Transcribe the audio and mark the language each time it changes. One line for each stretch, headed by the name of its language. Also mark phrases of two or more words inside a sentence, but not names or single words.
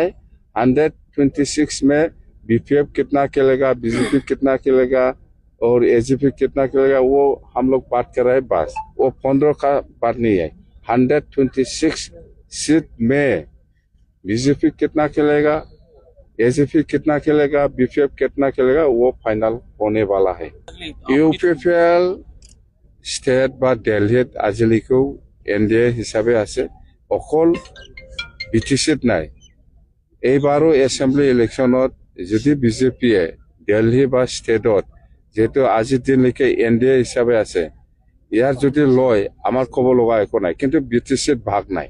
Hindi: 126 में बीपीएफ कितना खेलेगा, बीजेपी कितना खेलेगा और एजीपी कितना खेलेगा वो हम लोग बात कर रहे हैं। बस वो 15 का बात नहीं है। 126 सीट में बीजेपी कितना खेलेगा, एजीपी कितना खेलेगा, बीपीएफ कितना खेलेगा वो फाइनल होने वाला है।
Assamese: ইউপিপিএল স্টেট বা দিল্লীত আজিলৈকেও এনডিএ হিচাপে আছে, অকল বিটিচিত নাই। এইবাৰো এছেম্বলি ইলেকশ্যনত যদি বিজেপিয়ে দিল্লী বা ষ্টেটত যেহেতু আজিৰ দিনলৈকে এনডিএ হিচাপে আছে, ইয়াৰ যদি লয় আমাৰ ক'ব লগা একো নাই, কিন্তু বিটিচিত ভাগ নাই।